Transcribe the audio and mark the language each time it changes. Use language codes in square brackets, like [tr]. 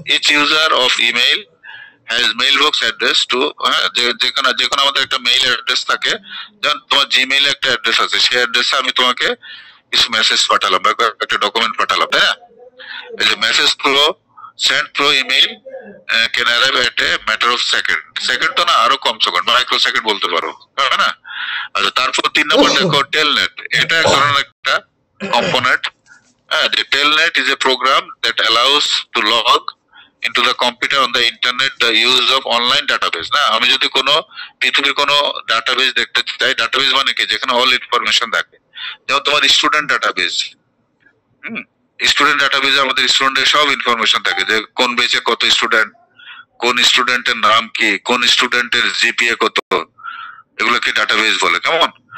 [en] each user of email has mailbox address too, [bn] হ্যাঁ, যেখানে আমাদের একটা মেইল অ্যাড্রেস থাকে, যেমন তোমার জিমেইলে একটা অ্যাড্রেস আছে, সেই অ্যাড্রেসে আমি তোমাকে কিছু মেসেজ পাঠালাম বা একটা ডকুমেন্ট পাঠালাম, তাই না? এই যে [en] message through send through email can arrive at a matter of second, [bn] second তো না আরো কম সেকেন্ড, মাইক্রো সেকেন্ড বলতে পারো, তাই না? আচ্ছা, তারপর 3 নম্বর দেখো টেলনেট, এটা এক ধরনের একটা কম্পোনেন্ট, হ্যাঁ। [en] যে Telnet is a program that allows to log into the computer on the internet the use of online database, না? [bn] আমি যদি কোনো পৃথিবীর কোনো ডাটাবেস দেখতে চাই, ডাটাবেস মানে কি, যেখানে অল ইনফরমেশন থাকে, যেমন তোমার স্টুডেন্ট ডাটাবেস, স্টুডেন্ট ডাটাবেসে আমাদের স্টুডেন্টের সব ইনফরমেশন থাকে, যে কোন বেচে কত স্টুডেন্ট, কোন স্টুডেন্টের নাম কি, কোন স্টুডেন্টের জিপিএ কত, এগুলোকে ডাটাবেস বলে, কেমন?